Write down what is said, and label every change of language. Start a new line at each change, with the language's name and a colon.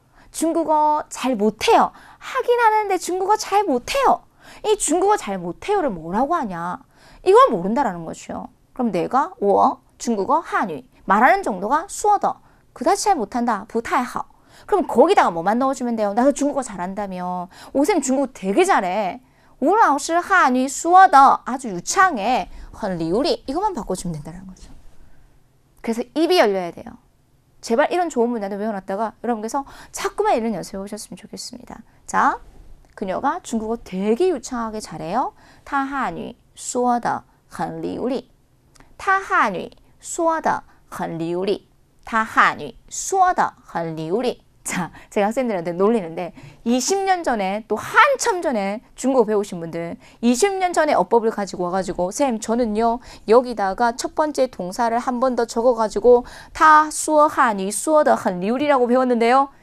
Korean: 중국어 잘 못해요. 하긴 하는데 중국어 잘 못해요. 이 중국어 잘 못해요를 뭐라고 하냐? 이걸 모른다라는 거죠. 그럼 내가 我 중국어 한유 말하는 정도가
Chinese: 说的
Korean: 그다지 잘 못한다.
Chinese: 不太好.
Korean: 그럼 거기다가 뭐만 넣어주면 돼요? 나도 중국어 잘한다며. 오쌤 중국어 되게 잘해.
Chinese: 吴老师汉语说的
Korean: 아주 유창해.
Chinese: 很流利.
Korean: 이것만 바꿔주면 된다는 거죠. 그래서 입이 열려야 돼요. 제발 이런 좋은 문장도 외워놨다가 여러분께서 자꾸만 이런 연습해 보셨으면 좋겠습니다. 자, 그녀가 중국어 되게 유창하게 잘해요.
Chinese: 她汉语说的很流利. 她汉语说的很流利. 她汉语说的很流利.
Korean: 자, 제가 학생들한테 놀리는데 20년 전에 또 한참 전에 중국어 배우신 분들 20년 전에 어법을 가지고 와가지고 쌤 저는요 여기다가 첫 번째 동사를 한 번 더 적어가지고 타 수어 한유 수어더 한리울이라고 배웠는데요.